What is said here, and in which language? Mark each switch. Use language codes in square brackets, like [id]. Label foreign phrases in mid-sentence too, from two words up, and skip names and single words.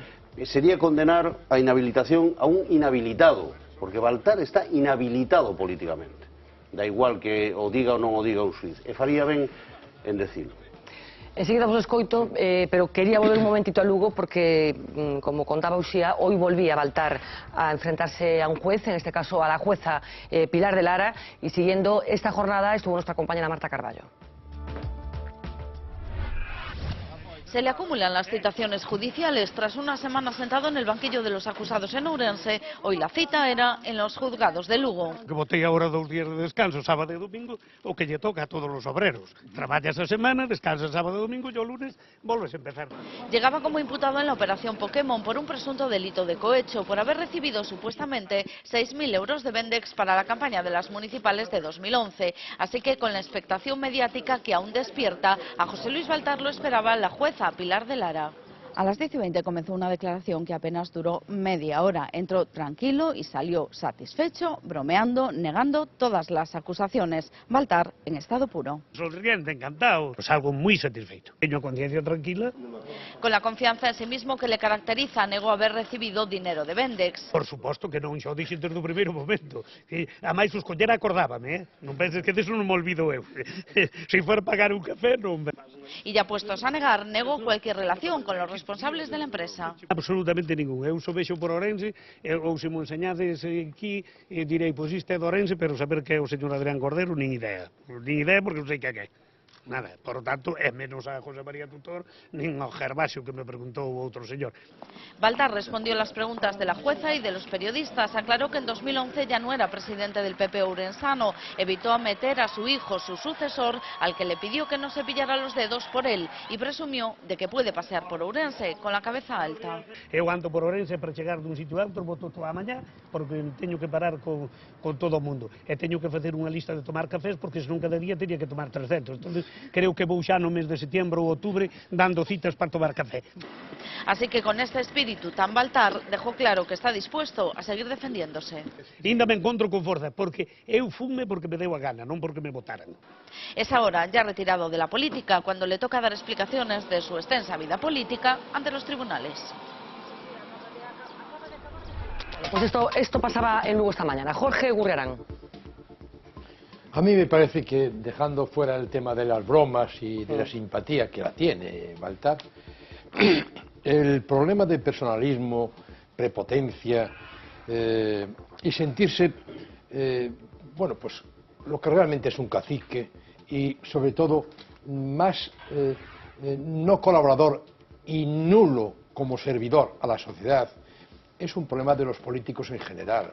[es] Sería condenar a inhabilitación a un inhabilitado, porque Baltar está inhabilitado políticamente. [gl] Da igual que o diga ou non o diga un xuiz. E faría ben en decirlo. Enseguida vos escoito, [es] pero quería volver un momentito a Lugo porque, como contaba Uxía, hoy volvía Baltar a enfrentarse a un juez, en este caso a la jueza Pilar de Lara, y siguiendo esta jornada estuvo nuestra compañera Marta Carballo. Se le acumulan las citaciones judiciales. Tras una semana sentado en el banquillo de los acusados en Ourense, hoy la cita era en los juzgados de Lugo. [gl] Que botei agora 2 días de descanso, sábado e domingo, o que lle toca a todos os obreros. Traballas a semana, descansas sábado e domingo, e o lunes volves a empezar. [es] Llegaba como imputado en la operación Pokémon por un presunto delito de cohecho, por haber recibido supuestamente 6.000 euros de Vendex para la campaña de las municipales de 2011. Así que con la expectación mediática que aún despierta, a José Luis Baltar lo esperaba la jueza Pilar de Lara. A las 10:20 comenzó una declaración que apenas duró media hora. Entró tranquilo y salió satisfecho, bromeando, negando todas las acusaciones. Baltar en estado puro. Sonriente, encantado, salgo muy satisfecho. [gl] Teño conciencia tranquila. [es] Con la confianza en sí mismo que le caracteriza, negó haber recibido dinero de Vendex. [gl] Por suposto que non, xo dixen desde o primeiro momento. A máis os coller acordábame, Non penses que deso non me olvido eu. Se for pagar un café, non me... [es] Y ya puestos a negar, negó cualquier relación con los responsables de la empresa. [gl] Absolutamente ningún. Eu só vexo por Ourense, ou se mo enseñades aquí, direi, pois isto é de Ourense, pero saber que é o señor Adrián Cordero, nin idea. Nin idea porque non sei que é. Nada, por tanto, é menos a José María Tutor, nin ao Gervasio que me preguntou o outro señor. [es] Baltar respondió las preguntas de la jueza y de los periodistas. Aclaró que en 2011 ya no era presidente del PP ourensano. Evitó meter a su hijo, su sucesor, al que le pidió que no se pillara los dedos por él, y presumió de que puede pasear por Ourense con la cabeza alta. [gl] Eu ando por Ourense para chegar dun sitio a outro, boto toda a mañá, porque teño que parar con todo o mundo. E teño que facer unha lista de tomar cafés, porque senón cada día teria que tomar 300. Entonces, creo que vou xa no mes de setembro ou outubro dando citas para tomar café. [es] Así que con este espíritu tan Baltar dejó claro que está dispuesto a seguir defendiéndose. [gl] Ainda me encontro con forza, porque eu fume porque me deu a gana, non porque me votaran. [es] Es ahora, ya retirado de la política, cuando le toca dar explicaciones de su extensa vida política ante los tribunales. Pues esto pasaba en Lugo esta mañana. Jorge Gurriarán. A mí me parece que, dejando fuera el tema de las bromas y de la simpatía que la tiene Baltar, el problema de personalismo, prepotencia y sentirse, bueno, pues lo que realmente es un cacique y, sobre todo, más no colaborador y nulo como servidor a la sociedad, es un problema de los políticos en general.